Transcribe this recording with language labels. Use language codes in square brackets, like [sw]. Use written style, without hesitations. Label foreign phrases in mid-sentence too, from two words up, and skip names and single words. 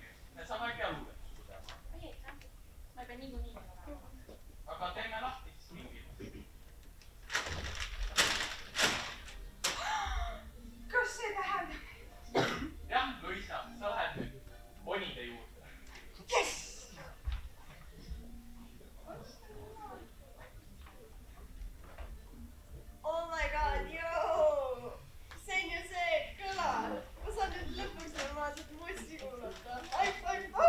[et] Saab äkki hea luuletust tegema. Ei, aitäh. Ma ei pea niikuinii olema. Aga teeme lahti siis mingi. Kas see tähendab? Jah, Luisa, sa lähed nüüd ponide juurde. Yes! [en] Oh my god, [et] joo! See on ju see kõla. Ma saan nüüd lõpuks normaalselt mussi kuulata. [en] High five